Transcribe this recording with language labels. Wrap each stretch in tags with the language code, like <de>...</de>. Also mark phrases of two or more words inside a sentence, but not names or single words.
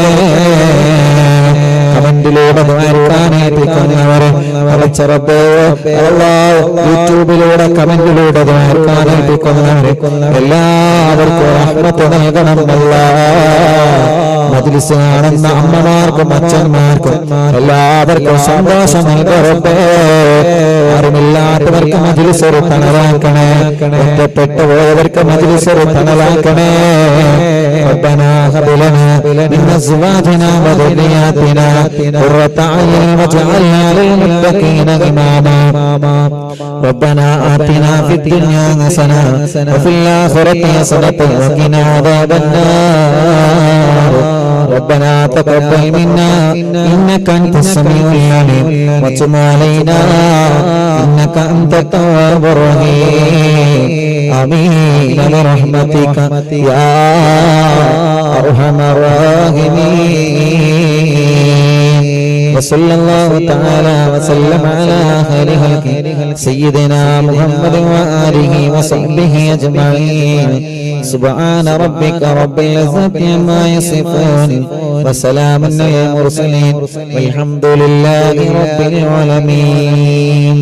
<ml>കമന്റിലൂടെ ദ്വാരക്കാനേൽപ്പിക്കുന്നവരെ അടച്ചറപ്പേ അല്ലാഹ്, യൂട്യൂബിലൂടെ കമന്റിലൂടെ ദ്വാരക്കാനേൽപ്പിക്കുന്നവരെ എല്ലാവർക്കും റഹ്മത്ത് നൽകണം അല്ലാഹ്. മജ്ലിസ് കാണുന്ന അമ്മമാർക്കും അച്ഛന്മാർക്കും എല്ലാവർക്കും സന്തോഷം നൽകട്ടെ. അറിവില്ലാത്തവർക്ക് മജ്ലിസ് ഒരു തണലാക്കണേ, ഒറ്റപ്പെട്ടു പോയവർക്ക് മജ്ലിസ് ഒരു തണലാക്കണേ.</ml> <ar>ربنا هب لنا من أزواجنا وذرياتنا قرة أعين واجعلنا للمتقين إماما. ربنا آتنا في الدنيا حسنة وفي الآخرة حسنة وقنا عذاب النار. ربنا تقبل منا إنك أنت السميع العليم وتب علينا إنك أنت التواب الرحيم. آمين برحمتك يا أرحم الراحمين. وصلى الله تعالى وسلم على خير خلقه سيدنا محمد وآله وصحبه أجمعين سبحان ربك رب العزة عما يصفون وسلام على المرسلين والحمد لله رب العالمين.</ar>